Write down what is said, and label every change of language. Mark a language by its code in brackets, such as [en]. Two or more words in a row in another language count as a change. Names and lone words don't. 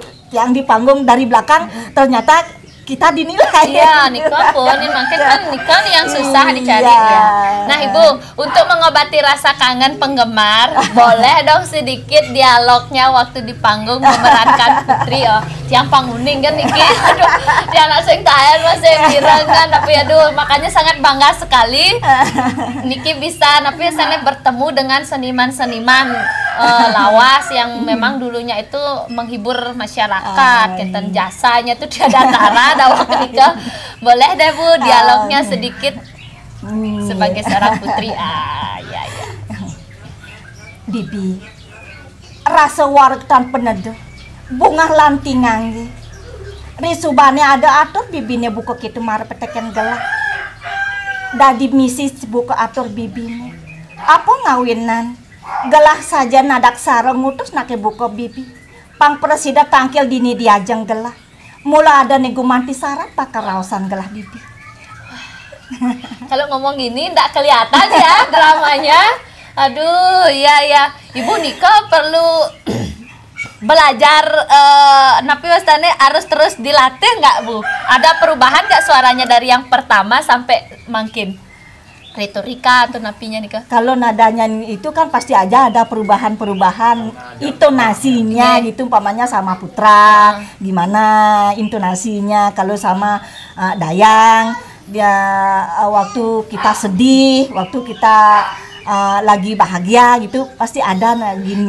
[id] Yang di panggung dari belakang ternyata kita dinilai. Iya, nikah pun makin kan nikah yang susah dicari ya. Nah, Ibu, untuk mengobati rasa kangen penggemar, boleh dong sedikit dialognya waktu di panggung memerankan Putri yang panguning kan niki. Aduh, dia langsung tahan masih bilang kan, tapi aduh makanya sangat bangga sekali niki bisa sana bertemu dengan seniman-seniman lawas yang memang dulunya itu menghibur masyarakat, kenten jasanya tuh tiada tara dawa ketika. Boleh deh Bu dialognya sedikit sebagai seorang putri. Ya. [ban] Bibi rasa warak tan peneduh bunga lantingan ge risubane ada atur bibine buka kitu mare peteken gelah dadi misi buka atur bibine apa ngawinan gelah saja nadak sareng ngutus nake buka bibi pang presida tangkil dini diajeng gelah mula ada nego manti syarat pakar raosan gelah bibi. [id] Kalau ngomong gini ndak kelihatan ya dramanya. Aduh, ya. Ibu Nika perlu belajar [ban] napi wastane [id] harus terus dilatih nggak Bu? Ada perubahan nggak suaranya dari yang pertama sampai makin retorika atau napinya Nika? Kalau nadanya itu kan pasti aja ada perubahan intonasinya gitu, umpamanya sama Putra gimana intonasinya, kalau sama Dayang dia waktu kita sedih, waktu kita lagi bahagia gitu pasti ada gini.